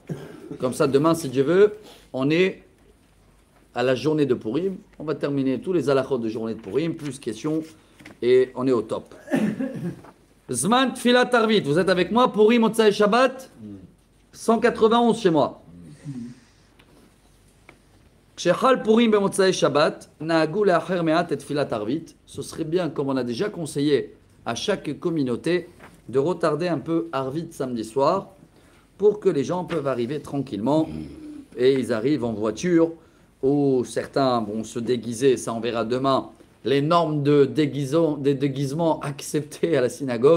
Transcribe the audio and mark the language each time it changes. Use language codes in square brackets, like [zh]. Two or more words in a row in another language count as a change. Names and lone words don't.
[fr] Comme ça, demain, si Dieu veut, on est à la journée de Purim. On va terminer tous les halachot de journée de Purim, plus questions, et on est au top. [he] זמן תפילת ערבית, [fr] vous êtes avec moi? Purim, [he] מוצאי שבת [fr] 191 chez moi. [he] שחל פורים מוצאי שבת, נהגו לאחר מעט את תפילת ערבית. [fr] Ce serait bien, comme on a déjà conseillé à chaque communauté, de retarder un peu Arvit samedi soir pour que les gens peuvent arriver tranquillement et ils arrivent en voiture ou certains vont se déguiser, ça on verra demain, les normes de déguisement acceptées à la synagogue.